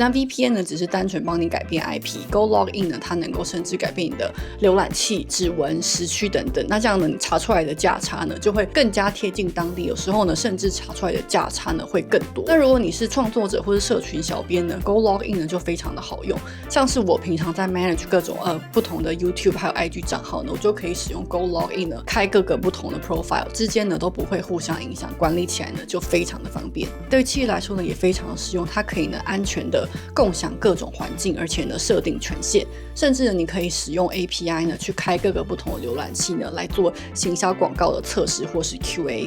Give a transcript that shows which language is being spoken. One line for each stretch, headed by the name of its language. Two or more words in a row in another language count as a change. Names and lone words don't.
Chinese: 那 VPN 呢只是單純幫你改變 IP，GoLogIn 呢它能夠甚至改變你的瀏覽器、指紋、時區等等。那這樣呢，你查出來的價差呢就會更加貼近當地，有時候呢甚至查出來的價差呢會更多。那如果你是創作者或是社群小編呢， GoLogIn 呢就非常的好用。像是我平常在 manage 各種不同的 YouTube 還有 IG 賬號呢，我就可以使用 GoLogIn 呢開各個不同的 profile， 之間呢都不會互相影響，管理起來呢就非常的方便。对企業來說呢也非常的實用，它可以呢安全的共享各種環境，而且呢設定權限，甚至呢你可以使用 API 呢去開各個不同的瀏覽器呢来做行銷廣告的測試或是 QA。